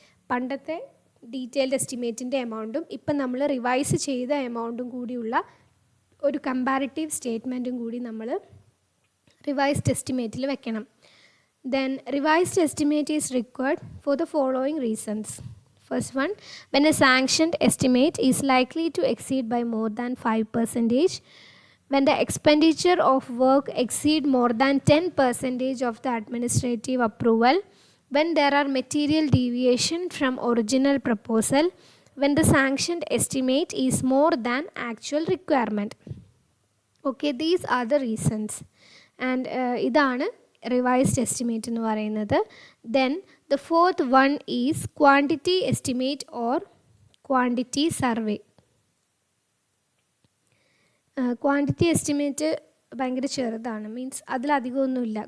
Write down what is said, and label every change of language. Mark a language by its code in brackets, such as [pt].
[ml] പണ്ടത്തെ ഡീറ്റെയിൽഡ് എസ്റ്റിമേറ്റിൻ്റെ എമൗണ്ടും ഇപ്പം നമ്മൾ റിവൈസ് ചെയ്ത എമൗണ്ടും കൂടിയുള്ള ഒരു കമ്പാരിറ്റീവ് സ്റ്റേറ്റ്മെൻറ്റും കൂടി നമ്മൾ റിവൈസ്ഡ് എസ്റ്റിമേറ്റിൽ വെക്കണം. [en] Then revised estimate is required for the following reasons. First one, when a sanctioned estimate is likely to exceed by more than 5%, when the expenditure of work exceed more than 10% of the administrative approval, when there are material deviation from original proposal, when the sanctioned estimate is more than actual requirement. Okay, these are the reasons. [ml] And ഇതാണ് revised estimate എന്ന് പറയുന്നത്. [en] Then the fourth one is quantity estimate or quantity survey. [ml] Quantity estimate ഭയങ്കര ചെറുതാണ്, means അതിലധികമൊന്നുമില്ല.